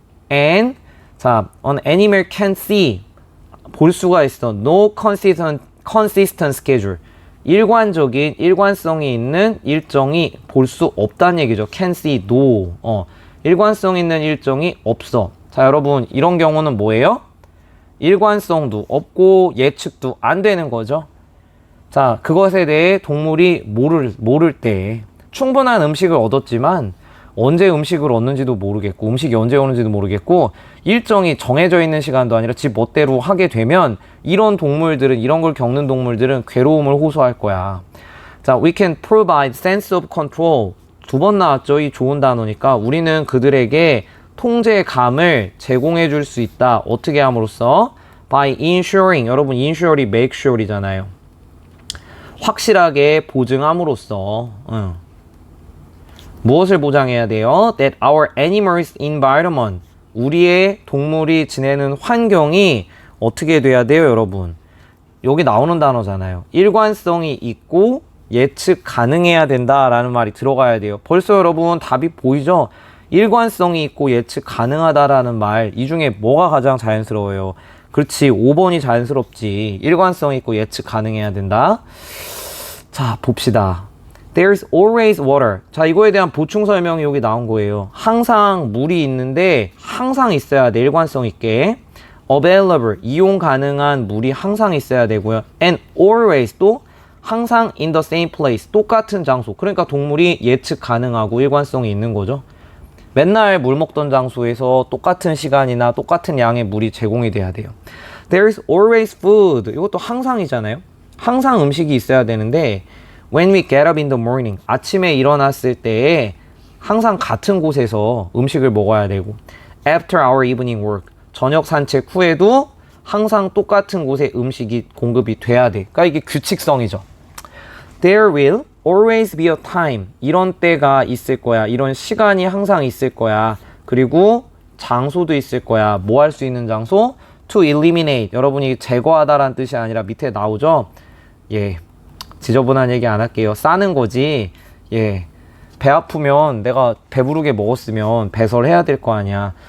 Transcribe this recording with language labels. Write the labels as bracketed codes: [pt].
[en] And, 자, an animal can see, [ko] 볼 수가 있어. [en] No consistent schedule, [ko] 일관성이 있는 일정이 볼 수 없다는 얘기죠. [en] can see, no. [ko] 일관성 있는 일정이 없어. 자, 여러분, 이런 경우는 뭐예요? 일관성도 없고 예측도 안 되는 거죠. 자, 그것에 대해 동물이 모를 때 충분한 음식을 얻었지만 언제 음식을 얻는지도 모르겠고 음식이 언제 오는지도 모르겠고 일정이 정해져 있는 시간도 아니라 지 멋대로 하게 되면 이런 걸 겪는 동물들은 괴로움을 호소할 거야. [en] 자, we can provide sense of control. [ko] 두 번 나왔죠. 이 좋은 단어니까 우리는 그들에게 통제감을 제공해 줄 수 있다. 어떻게 함으로써? [en] By ensuring. [ko] 여러분, ensure이 make sure이잖아요. 확실하게 보증함으로써. 무엇을 보장해야 돼요? [en] That our animals environment, [ko] 우리의 동물이 지내는 환경이 어떻게 돼야 돼요, 여러분? 여기 나오는 단어잖아요. 일관성이 있고 예측 가능해야 된다라는 말이 들어가야 돼요. 벌써 여러분 답이 보이죠? 일관성이 있고 예측 가능하다라는 말, 이 중에 뭐가 가장 자연스러워요? 그렇지, 5번이 자연스럽지. 일관성이 있고 예측 가능해야 된다. [en] 자, 봅시다. There's always water. [ko] 자, 이거에 대한 보충 설명이 여기 나온 거예요. 항상 물이 있는데 항상 있어야 돼, 일관성 있게. Available, 이용 가능한 물이 항상 있어야 되고요. [en] And always, 또 항상 in the same place, [ko] 똑같은 장소. 그러니까 동물이 예측 가능하고 일관성이 있는 거죠. 맨날 물 먹던 장소에서 똑같은 시간이나 똑같은 양의 물이 제공이 돼야 돼요. [en] There's always food. [ko] 이것도 항상이잖아요. 항상 음식이 있어야 되는데 [en] when we get up in the morning, [ko] 아침에 일어났을 때 항상 같은 곳에서 음식을 먹어야 되고 [en] after our evening work, [ko] 저녁 산책 후에도 항상 똑같은 곳에 음식이 공급이 돼야 돼. 그러니까 이게 규칙성이죠. [en] There will always be a time. [ko] 이런 때가 있을 거야. 이런 시간이 항상 있을 거야. 그리고 장소도 있을 거야. 뭐 할 수 있는 장소? [en] To eliminate. [ko] 여러분이 제거하다라는 뜻이 아니라 밑에 나오죠? 예. 지저분한 얘기 안 할게요. 싸는 거지. 예. 배 아프면 내가 배부르게 먹었으면 배설해야 될 거 아니야.